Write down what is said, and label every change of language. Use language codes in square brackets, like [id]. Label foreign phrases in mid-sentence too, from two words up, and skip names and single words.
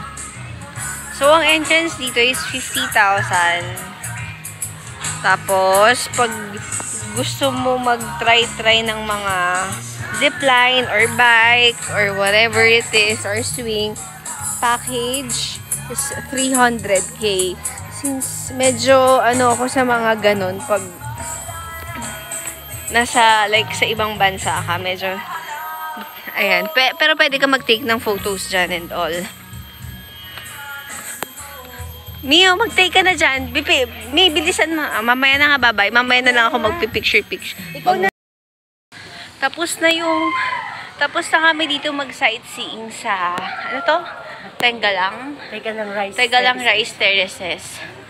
[tl] So, ang entrance dito is 50,000. Tapos, pag gusto mo mag-try ng mga [en] zipline or bike or whatever it is or swing, package is 300k. [tl] Since medyo ano ako sa mga ganun, pag nasa like sa ibang bansa ka, medyo ayan. Pero pwede ka mag-take ng photos dyan [en] and all. [tl] Mio, mag-take ka na dyan. May bilisan mo. Mamaya na nga, babay. Mamaya na lang ako magpipicture. Ikaw na. Tapos na kami dito mag-sightseeing sa, ano to? Tenggalang Rice Terraces.